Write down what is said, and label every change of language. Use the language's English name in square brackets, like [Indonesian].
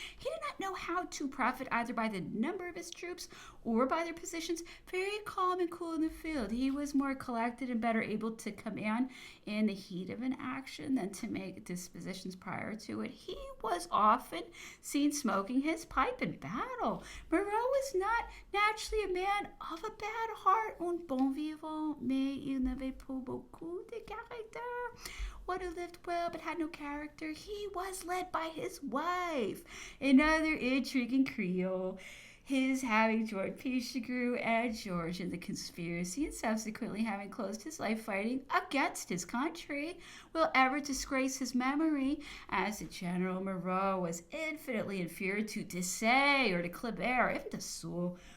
[English] He did not know how to profit either by the number of his troops or by their positions. Very calm and cool in the field, he was more collected and better able to command in the heat of an action than to make dispositions prior to it. He was often seen smoking his pipe in battle. Moreau was not naturally a man of a bad heart, [French] un bon vivant, mais il n'avait pas beaucoup de caractère. [English] One who lived well but had no character. He was led by his wife, another intriguing Creole. His having joined Pichegru and George in the conspiracy and subsequently having closed his life fighting against his country will ever disgrace his memory, as the General Moreau was infinitely inferior to Desaix or to Kleber, even to Soult.